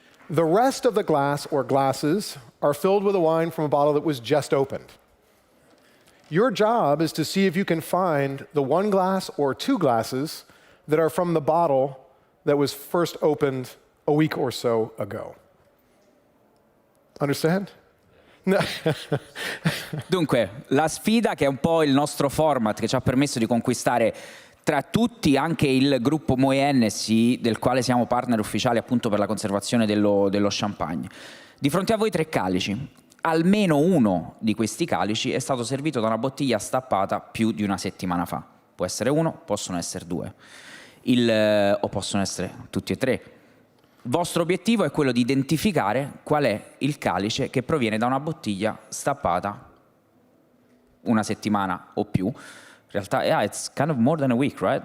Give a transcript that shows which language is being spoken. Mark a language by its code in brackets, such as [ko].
[en] The rest of the glass or glasses are filled with a wine from a bottle that was just opened. Your job is to see if you can find the 1 glass or 2 glasses that are from the bottle that was first opened a week or so ago. Understand? No. [it] Dunque, la sfida, che è un po' il nostro format che ci ha permesso di conquistare tra tutti anche il gruppo Moët NSI, del quale siamo partner ufficiali appunto per la conservazione dello champagne. Di fronte a voi 3 calici. Almeno uno di questi calici è stato servito da una bottiglia stappata più di una settimana fa. Può essere 1, possono essere 2, o possono essere tutti e 3. Il vostro obiettivo è quello di identificare qual è il calice che proviene da una bottiglia stappata una settimana o più. In realtà, [en] yeah, it's kind of more than a week, right?